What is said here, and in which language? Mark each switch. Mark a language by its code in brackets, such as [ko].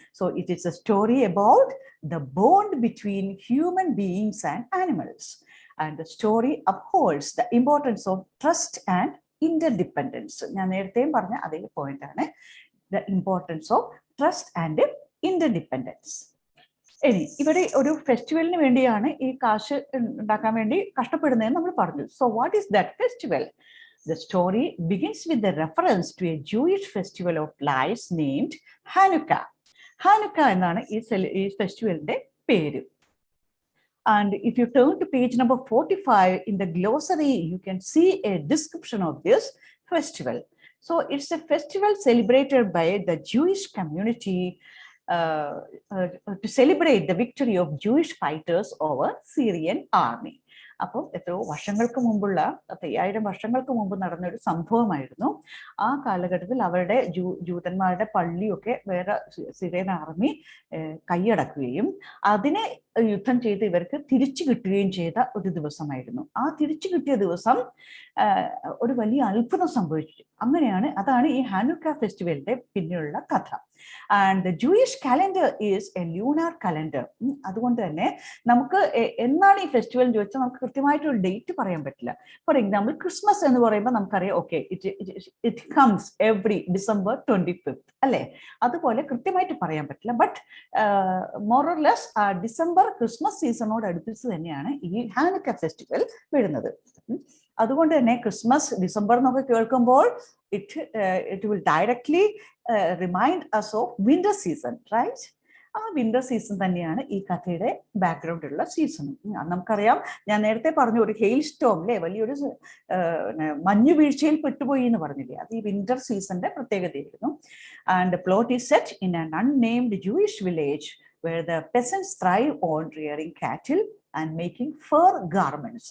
[en] So it is a story about the bond between human beings and animals and the story upholds the importance of trust and interdependence. [ml] ഞാൻ നേരത്തെയും പറഞ്ഞ അതേ point ആണ്, [en] The importance of trust and interdependence. [ml] ഇനി ഇവിടെ ഒരു ഫെസ്റ്റിവലിന് വേണ്ടിയാണ് ഈ കാശ് ഉണ്ടാക്കാൻ വേണ്ടി കഷ്ടപ്പെടുന്നതെന്ന് നമ്മൾ പറഞ്ഞു. [en] So what is that festival? The story begins with the reference to a Jewish festival of lights named Hanukkah. [ml] Hanukkah എന്നാണ് ഈ ഫെസ്റ്റിവലിന്റെ പേര്. [en] And if you turn to page number 45 in the glossary, you can see a description of this festival. So it's a festival celebrated by the Jewish community to celebrate the victory of Jewish fighters over Syrian army. [ml] അപ്പോൾ എത്രയോ വർഷങ്ങൾക്ക് മുമ്പുള്ള 5000 വർഷങ്ങൾക്ക് മുമ്പ് നടന്ന ഒരു സംഭവമായിരുന്നു. ആ കാലഘട്ടത്തിൽ അവരുടെ ജൂതന്മാരുടെ പള്ളിയൊക്കെ വേറെ സിറിയൻ ആർമി കൈയടക്കുകയും അതിനെ യുദ്ധം ചെയ്ത് ഇവർക്ക് തിരിച്ചു കിട്ടുകയും ചെയ്ത ഒരു ദിവസമായിരുന്നു. ആ തിരിച്ചു കിട്ടിയ ദിവസം ഒരു വലിയ അത്ഭുതം സംഭവിച്ചു. അങ്ങനെയാണ്, അതാണ് ഈ ഹാനുക്ക ഫെസ്റ്റിവലിന്റെ പിന്നിലുള്ള കഥ. [en] And the Jewish calendar is a lunar calendar. [ml] അതുകൊണ്ട് തന്നെ നമുക്ക് എന്നാണ് ഈ ഫെസ്റ്റിവൽ എന്ന് ചോദിച്ചാൽ നമുക്ക് കൃത്യമായിട്ടൊരു ഡേറ്റ് പറയാൻ പറ്റില്ല. [en] for example Christmas [ml] എന്ന് പറയുമ്പോൾ നമുക്കറിയാം, [en] Okay, it comes every December 25 അല്ലേ? [ml] അതുപോലെ കൃത്യമായിട്ട് പറയാൻ പറ്റില്ല. [en] but more or less [ml] December Christmas സീസണോട് അടുപ്പിച്ച് തന്നെയാണ് ഈ ഹാനുക്ക ഫെസ്റ്റിവൽ വരുന്നത്. അതുകൊണ്ട് തന്നെ ക്രിസ്മസ് ഡിസംബർ എന്നൊക്കെ കേൾക്കുമ്പോൾ [en] it will directly remind us of winter season, right? [ml] ആ വിന്റർ സീസൺ തന്നെയാണ് ഈ കഥയുടെ ബാക്ക്ഗ്രൗണ്ടിലുള്ള സീസണും. നമുക്കറിയാം, ഞാൻ നേരത്തെ പറഞ്ഞു, ഒരു ഹെയിൽ സ്റ്റോം അല്ലേ, വലിയൊരു മഞ്ഞു വീഴ്ചയിൽ പെട്ടുപോയി എന്ന് പറഞ്ഞില്ലേ, അത് ഈ വിന്റർ സീസണിന്റെ പ്രത്യേകതയായിരുന്നു. [en] And plot is set in an unnamed Jewish village where the peasants thrive on rearing cattle and making fur garments.